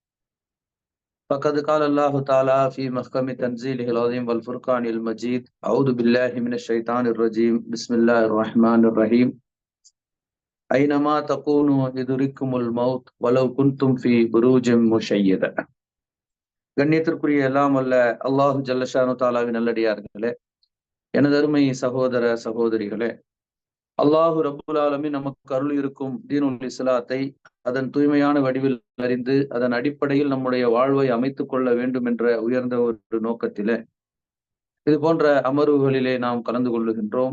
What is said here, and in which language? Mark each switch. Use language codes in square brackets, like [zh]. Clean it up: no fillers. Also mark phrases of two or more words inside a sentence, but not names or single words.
[ar] فقد قال الله تعالى في محكم تنزيله العظيم والفرقان المجيد: أعوذ بالله من الشيطان الرجيم، بسم الله الرحمن الرحيم. أينما تكونوا يدرككم الموت ولو كنتم في بروج مشيدة. [ta] கண்ணியத்திற்குரிய எல்லாம் அல்ல [ar] الله جل شأنه تعالى [ta] நல்லடியார்களே, எனது அருமை சகோதர சகோதரிகளே, [ar] الله رب العالمين [ta] நமக்கு அருள் இருக்கும் [ar] دين الإسلام [ta] அதன் தூய்மையான வடிவில் அறிந்து அதன் அடிப்படையில் நம்முடைய வாழ்வை அமைத்துக் கொள்ள வேண்டும் என்ற உயர்ந்த ஒரு நோக்கத்திலே இது போன்ற அமர்வுகளிலே நாம் கலந்து கொள்ளுகின்றோம்.